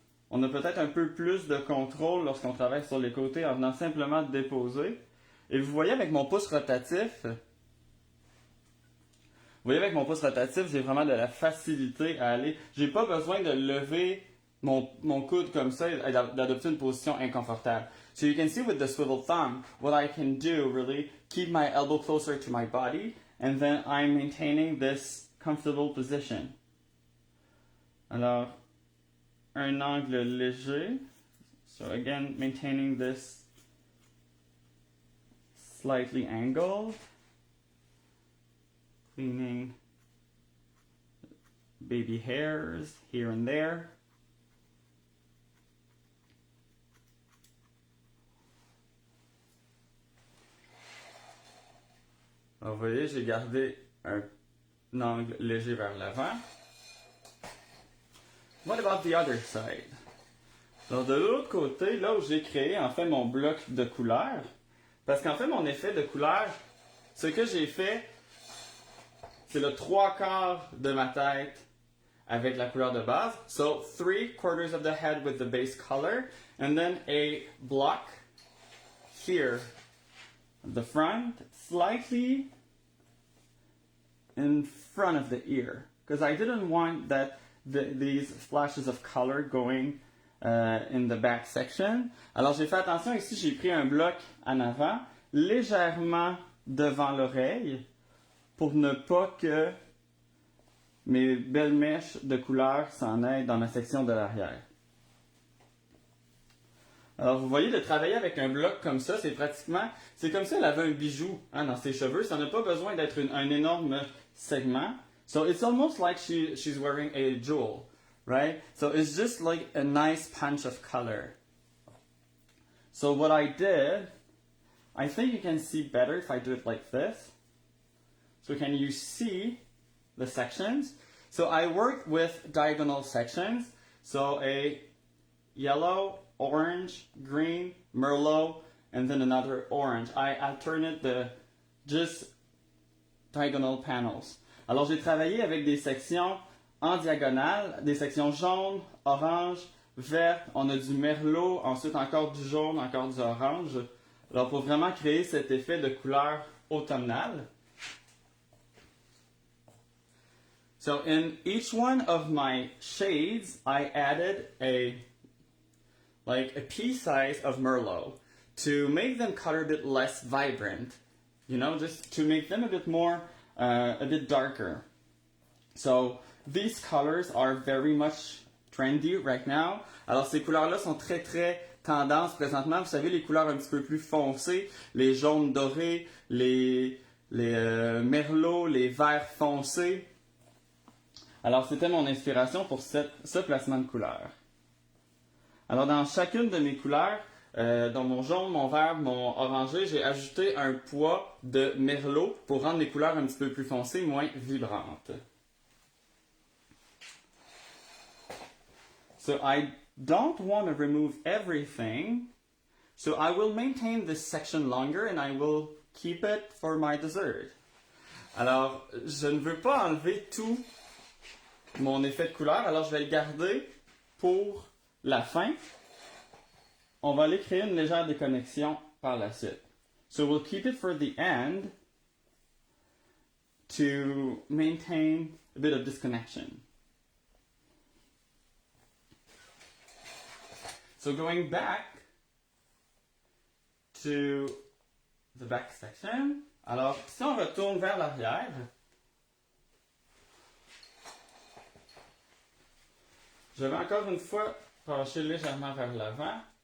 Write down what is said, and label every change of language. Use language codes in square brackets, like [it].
[fr] On a peut-être un peu plus de contrôle lorsqu'on travaille sur les côtés en venant simplement déposer. Et vous voyez avec mon pouce rotatif, j'ai vraiment de la facilité à aller. J'ai pas besoin de lever mon coude comme ça et d'adopter une position inconfortable. [en] So you can see with the swivel thumb, what I can do really, keep my elbow closer to my body, and then I'm maintaining this comfortable position. [fr] Alors, un angle léger. [en] So again, maintaining this slightly angled. Cleaning baby hairs here and there. [fr] Alors, vous voyez, j'ai gardé un angle léger vers l'avant. [en] What about the other side? [fr] Alors, de l'autre côté, là où j'ai créé en fait mon bloc de couleur, parce qu'en fait, mon effet de couleur, ce que j'ai fait, c'est le 3/4 de ma tête avec la couleur de base. [en] So 3/4 of the head with the base color, and then a block here, the front, slightly in front of the ear, because I didn't want that these flashes of color going in the back section. [fr] Alors j'ai fait attention ici, j'ai pris un bloc en avant, légèrement devant l'oreille, pour ne pas que mes belles mèches de couleur s'en aillent dans ma section de l'arrière. Alors vous voyez, de travailler avec un bloc comme ça, c'est comme si elle avait un bijou dans ses cheveux. Ça n'a pas besoin d'être un énorme segment. [en] So it's almost like she's wearing a jewel, right? So it's just like a nice punch of color. So what I did, I think you can see better if I do it like this. So can you see the sections? So I worked with diagonal sections. So a yellow, orange, green, merlot, and then another orange. I alternate the just diagonal panels. [fr] Alors j'ai travaillé avec des sections en diagonale, des sections jaunes, orange, vert. On a du merlot, ensuite encore du jaune, encore du orange. Alors pour vraiment créer cet effet de couleur automnale. [en] So in each one of my shades, I added a pea size of Merlot to make them color a bit less vibrant, just to make them a bit more, a bit darker. So these colors are very much trendy right now. [fr] Alors ces couleurs-là sont très très tendance présentement. Vous savez, les couleurs un petit peu plus foncées, les jaunes dorés, les merlots, les verts foncés. Alors c'était mon inspiration pour ce placement de couleurs. Alors, dans chacune de mes couleurs, dans mon jaune, mon vert, mon orangé, j'ai ajouté un poids de merlot pour rendre les couleurs un petit peu plus foncées, moins vibrantes. [en] So, I don't want to remove everything, so I will maintain this section longer and I will keep it for my dessert. [fr] Alors, je ne veux pas enlever tout mon effet de couleur, alors je vais le garder pour la fin. On va aller créer une légère déconnexion par la suite. [en] So we'll keep it for the end to maintain a bit of disconnection. So going back to the back section. [fr] Alors, si on retourne vers l'arrière, je vais encore une fois pencher légèrement vers l'avant.